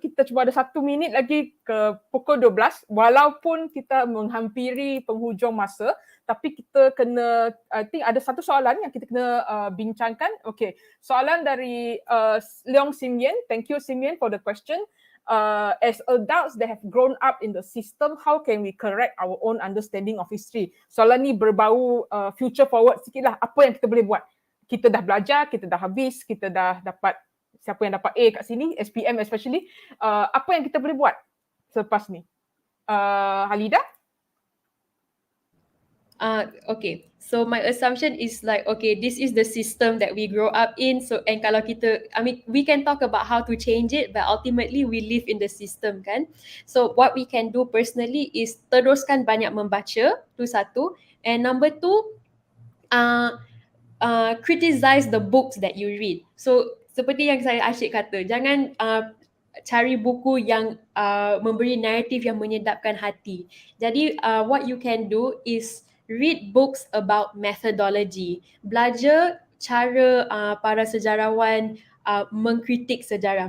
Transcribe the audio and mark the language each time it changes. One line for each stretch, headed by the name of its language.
Malay: Kita cuba ada 1 minit lagi ke pukul 12 walaupun kita menghampiri penghujung masa, tapi kita kena,
English: I think
Malay: ada satu soalan yang kita kena bincangkan. Okay, soalan dari Leong Sim Yen.
English: Thank you Sim Yen for the question. As adults that have grown up in the system, how can we correct our own understanding of history?
Malay: Soalan ni berbau future forward sikit lah. Apa yang kita boleh buat? Kita dah belajar, kita dah habis, kita dah dapat, siapa yang dapat A kat sini, SPM especially. Apa yang kita boleh buat selepas ni? Halida?
English: Okay, so my assumption is like, okay, this is the system that we grow up in. So, and
Malay: kalau kita,
English: I mean, we can talk about how to change it, but ultimately we live in the system kan. So, what we can do personally is
Malay: teruskan banyak membaca, tu satu.
English: And number two, criticize the books that you read. So,
Malay: seperti yang saya asyik kata, jangan cari buku yang memberi naratif yang menyedapkan hati. Jadi
English: what you can do is read books about methodology.
Malay: Belajar cara para sejarawan mengkritik sejarah.